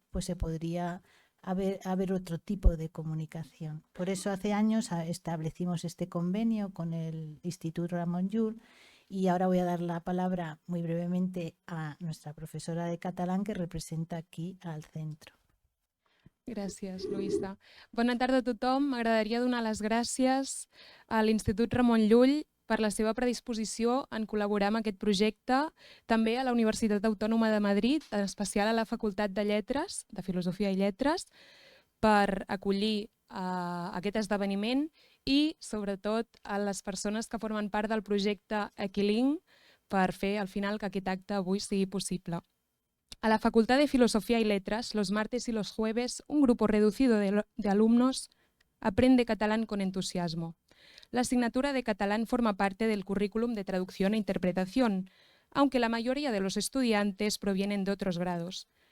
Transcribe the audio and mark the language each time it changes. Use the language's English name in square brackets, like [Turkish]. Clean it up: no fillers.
[Spanish] Pues se podría haber otro tipo de comunicación. Por eso hace años establecimos este convenio con el Instituto Ramon Llull y ahora voy a dar la palabra muy brevemente a nuestra profesora de catalán que representa aquí al centro. [Catalan] Gràcies, Luisa. Bona tarda a tothom. M'agradaria donar les gràcies a l'Institut Ramon Llull per la seva predisposició en col·laborar amb aquest projecte, també a la Universitat Autònoma de Madrid, en especial a la Facultat de Lletres, de Filosofia i Lletres, per acollir aquest esdeveniment i, sobretot, a les persones que formen part del projecte Equilink per fer, al final, que aquest acte avui sigui possible. [Spanish] A la Facultad de Filosofía y Letras, los martes y los jueves, un grupo reducido de alumnos aprende catalán con entusiasmo. La asignatura de catalán forma parte del currículum de traducción e interpretación, aunque la mayoría de los estudiantes provienen de otros grados.